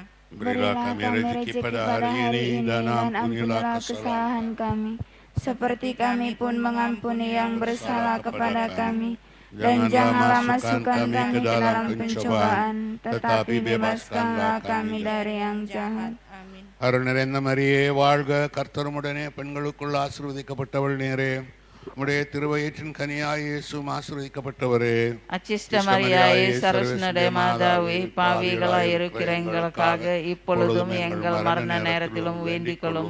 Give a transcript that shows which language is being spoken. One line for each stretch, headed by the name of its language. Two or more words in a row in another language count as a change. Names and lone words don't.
Indonesian: Berilah kami rezeki pada hari ini dan ampunilah kesalahan kami, seperti kami pun mengampuni yang bersalah kepada kami. Dan janganlah masukkan kami ke dalam pencobaan, tetapi bebaskanlah kami dari yang jahat. Amin.
Tamil: அருள் நிறைந்த மரியே வாழ்க, கர்த்தருமுடனே பெண்களுக்குள் ஆசீர்வதிக்கப்பட்டவள் நீரே. உம்முடைய திருவயிற்றின் கனியாய் இயேசுவும் ஆசீர்வதிக்கப்பட்டவரே. அச்சிஷ்ட மரியாயே, சரஸ்வதி மாதாவே, பாவிகளாய் இருக்கிற எங்களுக்காக இப்பொழுதும் எங்கள் மரண நேரத்திலும் வேண்டிக் கொள்ளும்.